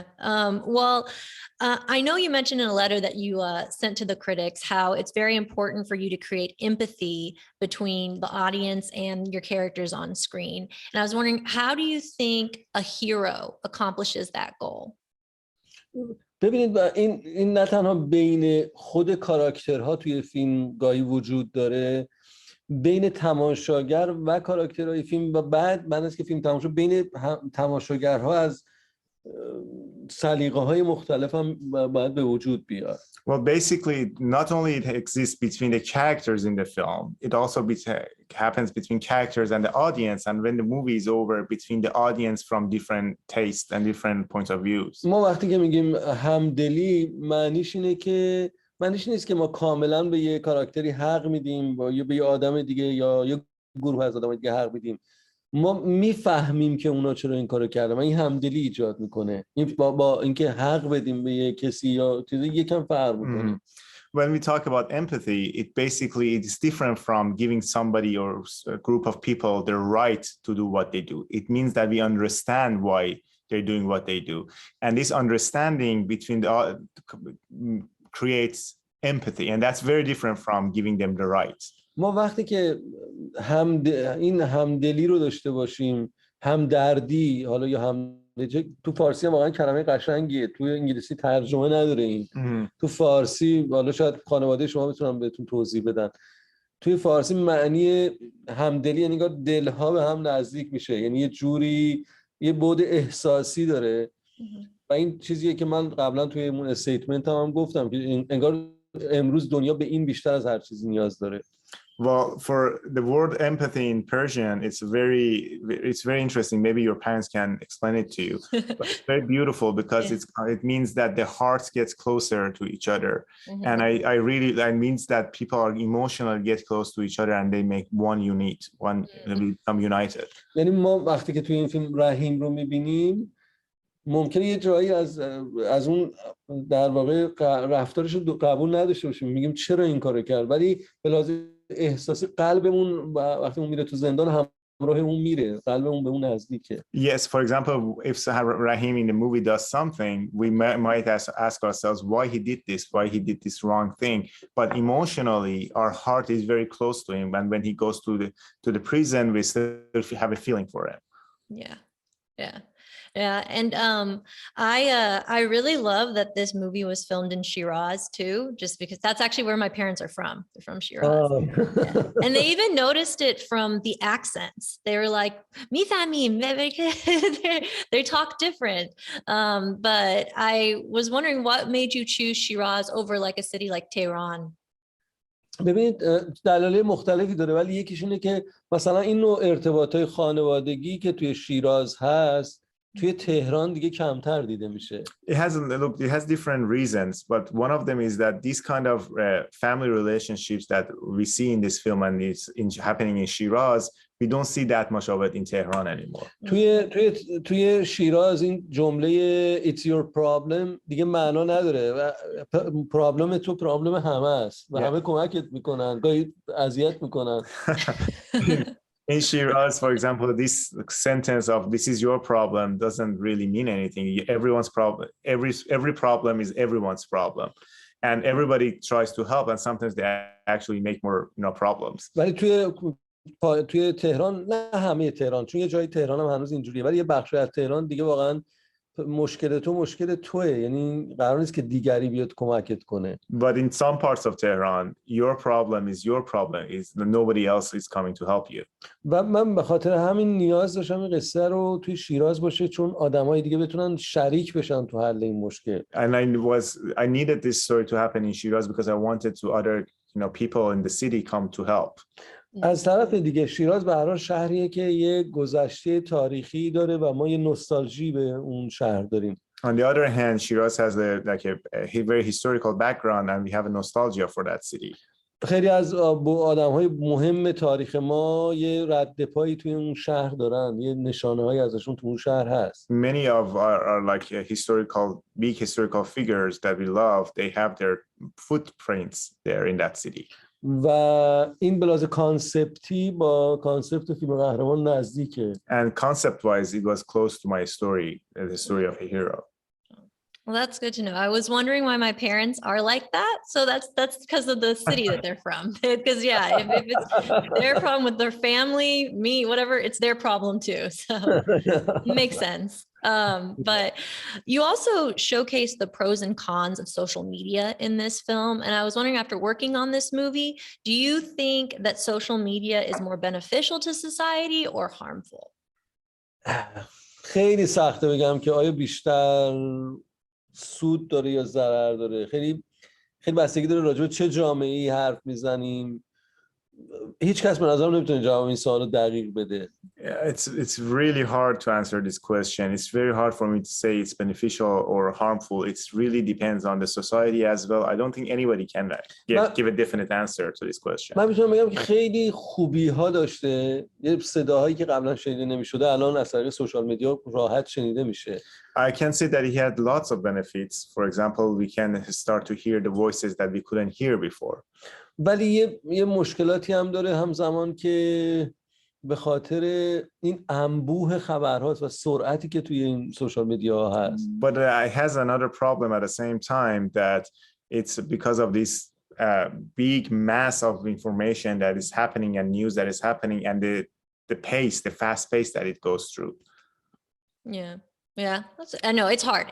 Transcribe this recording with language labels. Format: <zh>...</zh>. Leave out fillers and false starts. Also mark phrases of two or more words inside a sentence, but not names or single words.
<en>Well, I know you mentioned in a letter that you sent to the critics how it's very important for you to create empathy between the audience and your characters on screen. And I was wondering, how do you think a hero accomplishes that goal?</en> <fa>ببینید این نه تنها بین خود کاراکترها توی فیلم گاهی وجود داره، بین تماشاگر و کاراکترهای فیلم و بعد از که فیلم تمام شد بین تماشاگرها از سلیقه‌های مختلف هم باید به وجود بیاد.</fa> <en>Well, basically, not only it exists between the characters in the film, it also happens between characters and the audience. And when the movie is over, between the audience from different tastes and different points of views.</en> <fa>ما وقتی که میگیم همدلی معنیش نیست که ما کاملا به یه کاراکتری حق میدیم یا به یه آدم دیگه یا یه گروه از آدم دیگه حق میدیم. ما میفهمیم که اونا چرا این کارو کردن و این همدلی ایجاد میکنه. این با اینکه حق بدیم به یه کسی یا چیزی یکم فرق میکنه.</fa> <en>When we talk about empathy, it basically is different from giving somebody or a group of people the right to do what they do. It means that we understand why they're doing what they do. And this understanding between the creates empathy. And that's very different from giving them the right.</en> <fa>ما وقتی که این همدلی رو داشته باشیم، همدردی، حالا یا تو فارسی هم واقعا کلمه قشنگیه، تو انگلیسی ترجمه نداره این. تو فارسی حالا شاید خانواده شما بتونن بهتون توضیح بدن. توی فارسی معنی همدلی یعنی که دلها به هم نزدیک میشه، یعنی یه جوری یه بعد احساسی داره و این چیزیه که من قبلا توی اون استیتمنت هم گفتم که انگار امروز دنیا به این بیشتر از هر چیزی نیاز داره.</fa> <en>Well, for the word empathy in Persian, it's very interesting. Maybe your parents can explain it to you. But it's very beautiful because it means that the hearts get closer to each other. And I really, that means that people are emotionally get close to each other and they make one unit, they become united.</en> <fa>یعنی ما وقتی که توی این فیلم رحیم رو می‌بینیم ممکنه یه جایی از اون در واقع رفتارش رو قبول نداشته باشیم، میگیم چرا این کارو کرد، ولی به لحاظ احساسی قلبمون وقتی اون میره تو زندان همراه اون میره، قلبمون به اون نزدیکه.</fa> <en>Yes, for example, if Rahim in the movie does something, we might ask ourselves why he did this wrong thing. But emotionally, our heart is very close to him, and when he goes to the prison, we still have a feeling for him. Yeah, and I really love that this movie was filmed in Shiraz too, just because that's actually where my parents are from. They're from Shiraz. And they even noticed it from the accents. They were like, "Mifamim," they talk different. But I was wondering what made you choose Shiraz over like a city like Tehran?</en> <fa>ببینید دلایل مختلفی داره، ولی یکیش اینه که مثلا این نوع ارتباطات خانوادگی که توی شیراز هست توی تهران دیگه کمتر دیده میشه.</fa> <en>It has different reasons, but one of them is that these kind of family relationships that we see in this film and it's happening in Shiraz, we don't see that much of it in Tehran anymore.</en> <fa>توی شیراز این جمله</fa> <en>it's your problem</en> <fa>دیگه معنا نداره و پرابلم تو پرابلم همه است و همه کمکت میکنن، گاهی اذیت میکنن.</fa> <en>In Shiraz, for example, this sentence of "this is your problem" doesn't really mean anything. Everyone's problem, every problem is everyone's problem, and everybody tries to help, and sometimes they actually make more, problems.</en> <fa>ولی توی تهران، نه همه تهران، چون یه جای تهران هم هنوز اینجوریه، ولی یه بخشی از تهران دیگه واقعا مشکل توه، یعنی قرار نیست که دیگری بیاد کمکت کنه.</fa> <en>But in some parts of Tehran, your problem is your problem. Is nobody else is coming to help you.</en> <fa>و من به خاطر همین نیاز داشتم این قصه رو توی شیراز باشه، چون آدمای دیگه بتونن شریک بشن تو حل این مشکل.</fa> <en>And I needed this story to happen in Shiraz because I wanted to other, people in the city come to help.</en> <fa>از طرف دیگه شیراز به هر حال شهریه که یه گذشته تاریخی داره و ما یه نوستالژی به اون شهر داریم.</fa> <en>On the other hand, Shiraz has a very historical background and we have a nostalgia for that city.</en> <fa>خیلی از آدم‌های مهم تاریخ ما یه رد پایی توی اون شهر دارن، یه نشانه‌هایی ازشون تو اون شهر هست.</fa> <en>Many of our like big historical figures that we love, they have their footprints there in that city.</en> <fa>و این بلاز کانسپتی با کانسپت فیلم قهرمان نزدیکه.</fa> <en>And concept-wise, it was close to my story, the story of a hero. Well, that's good to know. I was wondering why my parents are like that. So that's because of the city that they're from. Because if it's their problem with their family, me, whatever, it's their problem too. So it makes sense. But you also showcase the pros and cons of social media in this film. And I was wondering, after working on this movie, do you think that social media is more beneficial to society or harmful?</en> <fa>خیلی سخته بگم که آیا بیشتر سود داره یا ضرر داره. خیلی بستگی داره راجع به چه جامعه‌ای حرف میزنیم. هیچ کس به نظرم نمیتونه جواب این سوالو دقیق بده.</fa> <en>It's really hard to answer this question. It's very hard for me to say it's beneficial or harmful. It really depends on the society as well. I don't think anybody can give a definite answer to this question.</en> <fa>من میتونم بگم که خیلی خوبی ها داشته. یه صداهایی که قبلا شنیده نمیشده الان از طریق</fa> <en>social media</en> <fa>راحت شنیده میشه.</fa> <en>I can say that he had lots of benefits. For example, we can start to hear the voices that we couldn't hear before.</en> <fa>ولی یه مشکلاتی هم داره همزمان که به خاطر این انبوه خبرهاست و سرعتی که توی این</fa> <en>social media</en> <fa>هست.</fa> <en>But it has another problem at the same time that it's because of this big mass of information that is happening and news that is happening and the fast pace that it goes through. Yeah, I know it's hard.</en>